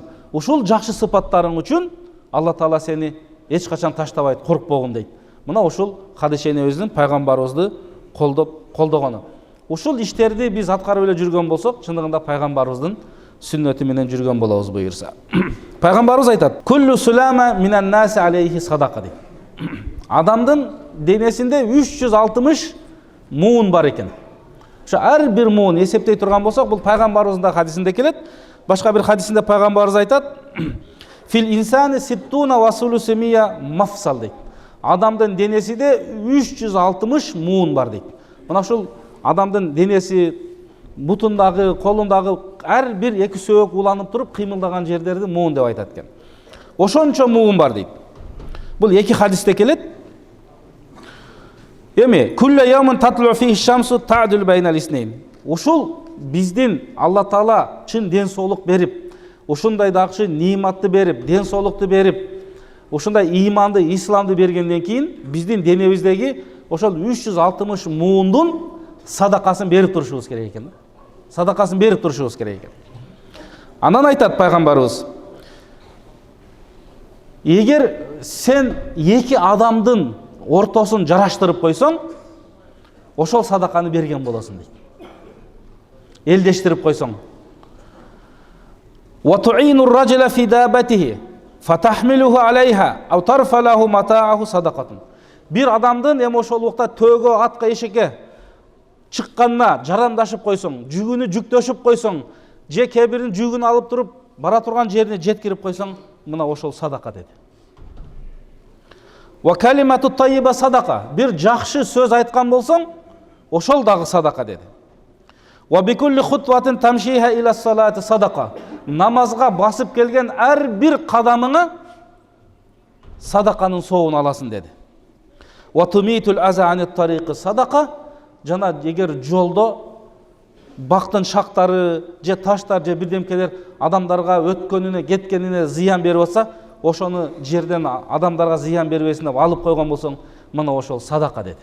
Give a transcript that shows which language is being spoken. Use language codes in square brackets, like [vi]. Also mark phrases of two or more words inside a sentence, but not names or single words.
[ky] Ушул жакшы сыпаттарың үчүн Алла Таала сени эч качан таштабайт, коркпогун дейт. Мына ушул Хадича энебиздин пайгамбарыбызды колдогону. Ушул иштерди биз аткарып эле жүргөн болсок, чындыгында пайгамбарыбыздын сүннөтү менен жүргөн болобуз буйрса. Пайгамбарыбыз айтат: [ar] "كل سلامى من الناس عليه صدقة" дейт. [ky] Адамдын денесинде 360 муун бар экен. Ошо ар бир муун эсептей турган болсок, бул пайгамбарыбыздын да хадисинде келет. Башка бир хадисинде пайгамбарыбыз айтат: [ar] "في الإنسان ستون وثلاثمائة مفصل" дейт. [ky] Адамдын денесинде 360 муун бар дейт. Мына ушул адамдын денеси, бутундагы, колундагы ар бир эки сөөгү уланып туруп кыймылдаган жерлерди муун деп айтат экен. Ошончо муун бар дейт. Бул эки хадисте келет. [ar] Эми كل يوم تطلع فيه الشمس تعدل بين الاثنين. [ky] Ушул биздин Алла Таала чын ден соолук берип, ушундай дагы ниматты берип, ден соолукту берип, ушундай ыйманды, исламды бергенден кийин биздин денебиздеги ошол 360 муундун садакасын берип турушубуз керек экен. Садакасын берип турушубуз керек экен. Анан айтат пайгамбарыбыз: "Эгер сен эки адамдын ортосун жараштырып койсоң, ошол садаканы берген болосуң" дейт. Элдештирип койсоң. [ar] "وتعين الرجل في دابته فتحمله عليها أو ترفع له متاعه صدقة." [ky] Бир адамдын эми ошол убакта төөгө, атка, эшекке чыкканына жарандашып койсоң, жүгүнү жүктөшүп койсоң, же кебирин жүгүн алып туруп бара турган жерине жеткирип койсоң, мына ошол садака деди. [ar] "والكلمة الطيبة صدقة", [ky] бир жакшы сөз айткан болсоң, ошол дагы садака деди. [ar] "وبكل خطوة تمشيها إلى الصلاة صدقة", [ky] намазга басып келген ар бир кадамыңа садаканын соогун аласың деди. [ar] "وتميط الأذى عن الطريق صدقة", [ky] жана эгер жолдо бактын шактары же таштар же бирдемкелер адамдарга өткөнүнө, кеткенине зыян берип атса, ошону жерден адамдарга зыян бербесин деп алып койгон болсоң, мына ошол садака деди.